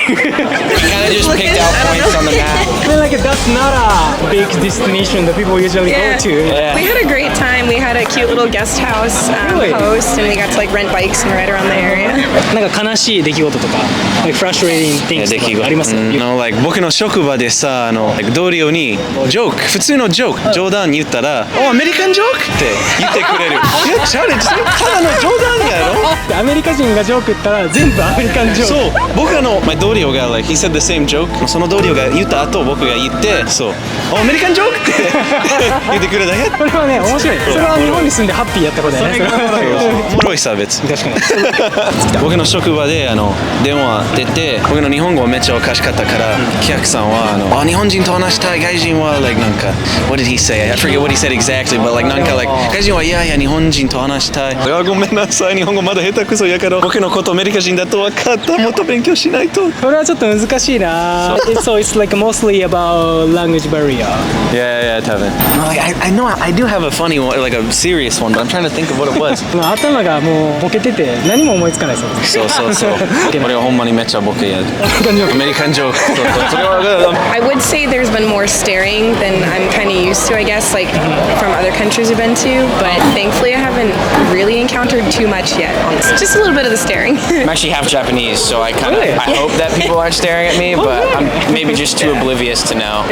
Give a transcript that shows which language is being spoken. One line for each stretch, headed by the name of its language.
English: We kind of just picked out points on the map. I mean, like, that's not a big destination that people usually go to. We had a great time. We had a cute little guest house host, and we got to like rent bikes and ride around the area.
Japanese: なんか悲しい出来事とか、
English: like frustrating things
Japanese: とかあります？like 僕の職場でさ、like 同僚にジョーク、普通のジョーク、冗談言ったら、アメリカンジョークって言ってくれる。いや、チャレンジ、ただの冗談やろ。アメリカ人がジョーク言ったら全部アメリカンジョーク。そう、僕の同僚が like
English: he said the same joke。
Japanese: その同僚が言った後、僕が言って、そう、アメリカンジョークって言ってくれたね。これはね、面白い。それは日本に住んでハッピーやったことだよね。おもろいさ別に。確かに。僕の職場で電話出て、僕の日本語めっちゃおかしかったから、お客さんは日本人と話したい、外人は like なんか
English: what did he say? I forget what he said exactly, but
Japanese: like なんか like 外人はいやいや日本人と話したい。ごめんなさい、日本語まだ下手くそやから僕のことアメリカ人だと分かった。もっと勉強しないと。これはちょっと難しいな。
English: So it's like mostly about language barrier. Yeah,多分。 I know I do have a funny one, like a serious one, but I'm trying to think of what it was.
Japanese: 頭がもうボケてて何も思いつかないですよ。そう。俺はほんまにめっちゃボケやる。アメリカンジョーク。それは。
English: I would say there's been more staring than I'm kind of used to, I guess, like from other countries I've been to, but thankfully I haven't really encountered too much yet on this. Just a little bit of the staring. I'm actually half Japanese, so I hope that people aren't staring at me, but I'm maybe just too oblivious to know.